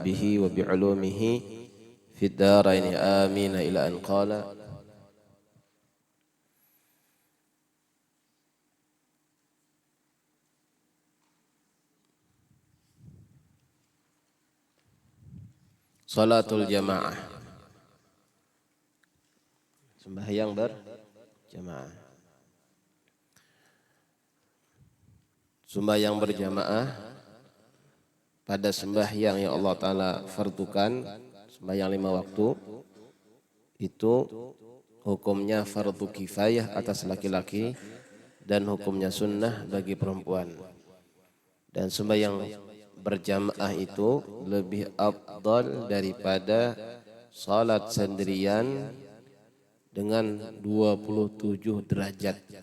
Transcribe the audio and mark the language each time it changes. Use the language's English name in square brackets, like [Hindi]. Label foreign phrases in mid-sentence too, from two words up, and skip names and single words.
[Arabic] به وبعلومه في الدارين آمين إلى أن قال صلاة الجماعة, [Indonesian] sembahyang berjamaah. Sembahyang berjamaah pada sembahyang yang Allah Ta'ala fardukan, sembahyang 5 waktu, itu hukumnya fardu kifayah atas laki-laki dan hukumnya sunnah bagi perempuan. Dan sembahyang berjamaah itu lebih afdal daripada salat sendirian dengan 27 derajat.